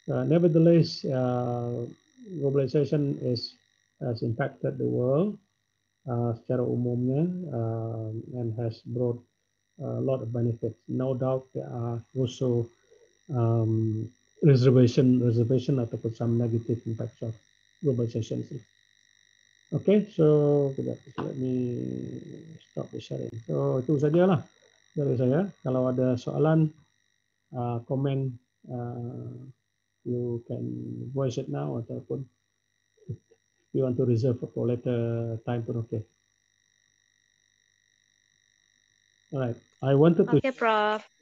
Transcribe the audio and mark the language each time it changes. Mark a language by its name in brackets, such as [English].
[English] Nevertheless, globalization has impacted the world [Malay] secara umumnya [English] and has brought a lot of benefits. No doubt there are also um, reservation [Malay] ataupun [English] some negative impacts of globalization. Okay, so let me stop the sharing. [Malay] So itu sajalah dari saya. Kalau ada soalan, komen, [English] you can voice it now [Malay] ataupun [English] you want to reserve for later time [Malay] pun [English] okay. All right. Okay, Prof.